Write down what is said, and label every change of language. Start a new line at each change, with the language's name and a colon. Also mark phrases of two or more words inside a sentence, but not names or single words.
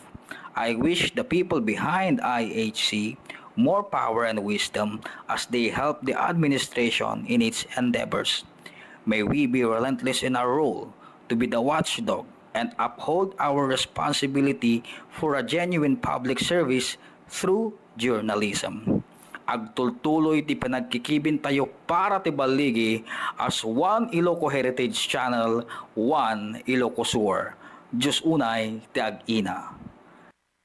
English: I wish the people behind IHC more power and wisdom as they help the administration in its endeavors. May we be relentless in our role to be the watchdog and uphold our responsibility for a genuine public service through journalism.
Iloko: Agtultuloy ti panagkikibin tayo para ti baligi
English: as One Ilocos Heritage Channel, One Ilocos Sur.
Iloko: Diyos unay ti ag-ina.